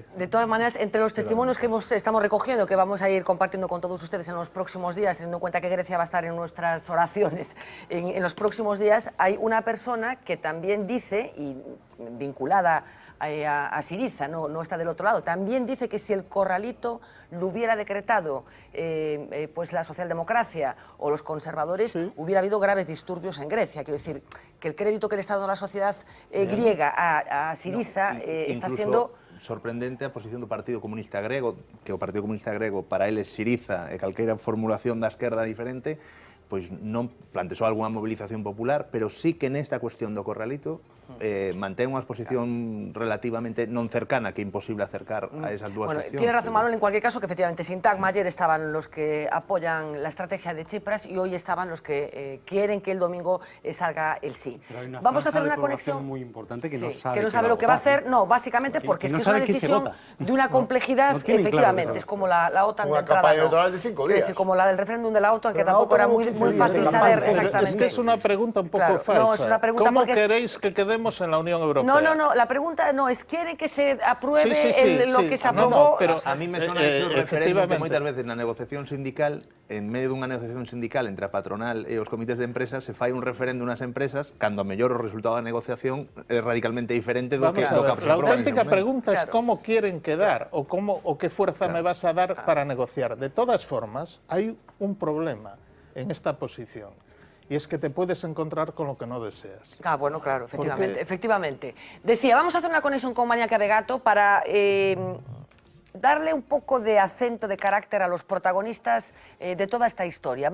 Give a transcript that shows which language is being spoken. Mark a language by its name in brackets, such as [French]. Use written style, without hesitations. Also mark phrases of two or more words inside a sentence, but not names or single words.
[Spanish] De todas maneras, entre los testimonios que estamos recogiendo, que vamos a ir compartiendo con todos ustedes en los próximos días, teniendo en cuenta que Grecia va a estar en nuestras oraciones en los próximos días, hay una persona que también dice, y vinculada a Syriza, no está del otro lado, también dice que si el corralito lo hubiera decretado pues la socialdemocracia o los conservadores, hubiera habido graves disturbios en Grecia. Quiero decir, que el crédito que le está dando la sociedad griega a Syriza está siendo... [Galician] sorprendente a posición do Partido Comunista Grego, que o Partido Comunista Grego para eles Syriza e calqueira formulación da esquerda diferente, pois non planteou algunha movilización popular, pero sí que nesta cuestión do corralito mantén unha exposición relativamente non cercana, que é imposible acercar a esas dúas opcións. [Spanish] Tiene razón Manuel, en cualquier caso, que efectivamente Sintagma ayer estaban los que apoyan la estrategia de Tsipras y hoy estaban los que quieren que el domingo salga el sí. Vamos a hacer una conexión muy importante que no sabe lo que va a hacer, no, básicamente porque es que es una decisión de una complejidad, efectivamente, es como la OTAN de entrada, como la del referéndum de la OTAN, que tampoco era muy fácil saber exactamente. Es que es una pregunta un poco falsa. No, es una pregunta ¿Cómo queréis que quedemos en la Unión Europea? No, la pregunta no es, ¿quieren que se apruebe lo que se aprobó? [Galician] Pero a mí me sona eso referéndum que moitas veces na negociación sindical, en medio dunha negociación sindical entre a patronal e os comités de empresas, se fai un referéndum nas empresas cando a mellor o resultado da negociación é radicalmente diferente do que se aproba. [Spanish] La auténtica pregunta es cómo quieren quedar o qué fuerza me vas a dar para negociar. De todas formas, hay un problema en esta posición. Y es que te puedes encontrar con lo que no deseas. Bueno, claro, efectivamente. Decía, vamos a hacer una conexión con Maña Cabegato para darle un poco de acento, de carácter a los protagonistas de toda esta historia.